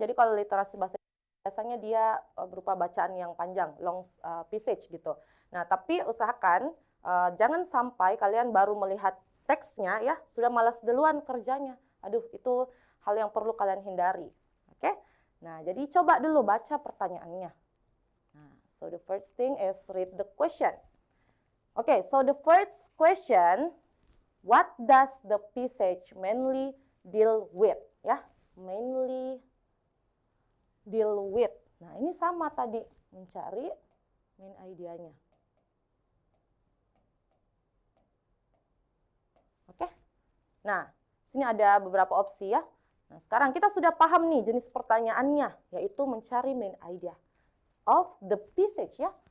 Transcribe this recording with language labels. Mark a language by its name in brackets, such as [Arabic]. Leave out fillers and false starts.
[Indonesian] Jadi kalau literasi bahasa biasanya dia berupa bacaan yang panjang, [English] long passage [Indonesian] gitu. Nah, tapi usahakan jangan sampai kalian baru melihat teksnya ya, sudah malas duluan kerjanya. Aduh, itu hal yang perlu kalian hindari. Oke? Nah, jadi coba dulu baca pertanyaannya. [English] Nah, so the first thing is read the question. Okay, so the first question, what does the passage mainly deal with? Ya, mainly deal with. [Indonesian] Nah, ini sama tadi, mencari main idenya. Oke. Nah, sini ada beberapa opsi ya. Nah, sekarang kita sudah paham nih jenis pertanyaannya, yaitu mencari [English] main idea of the passage [Indonesian] ya.